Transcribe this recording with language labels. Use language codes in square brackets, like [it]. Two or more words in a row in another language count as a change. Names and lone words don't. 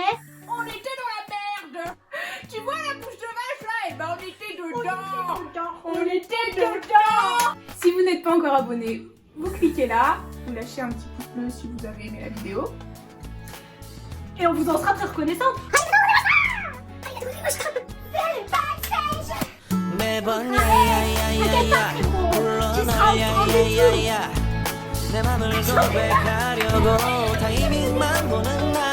[fr] on était dans la merde. Tu vois la bouche de vache là? Et ben on était dedans. On était dedans. Si vous n'êtes pas encore abonné, vous cliquez là. Vous lâchez un petit pouce bleu si vous avez aimé la vidéo. Et on vous en sera très reconnaissante. [ko] 매번 야야야야야 불러나 야야야야 내 맘을 고백하려고 타이밍만 보는